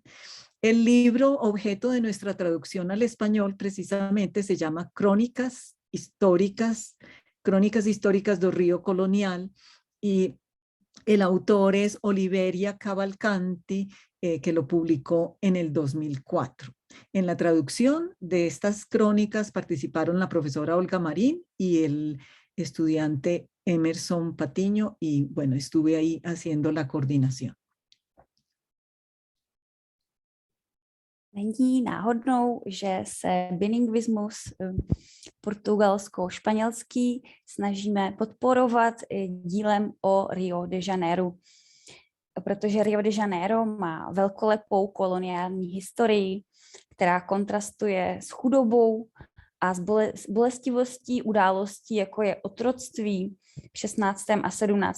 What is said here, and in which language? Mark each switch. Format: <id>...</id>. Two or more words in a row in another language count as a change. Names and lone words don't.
<es>El libro objeto de nuestra traducción al español precisamente se llama Crónicas Históricas do Río Colonial, y el autor es Oliveria Cavalcanti, que lo publicó en el 2004. En la traducción de estas crónicas participaron la profesora Olga Marín y el estudiante Emerson Patiño, y bueno, estuve ahí haciendo la coordinación.</es> <cs>Není náhodnou, že se bilingvismus portugalsko-španělský snažíme podporovat dílem o Rio de Janeiro, protože Rio de Janeiro má velkolepou koloniální historii, která kontrastuje s chudobou a s bolestivostí událostí, jako je otroctví v 16. a 17.</cs>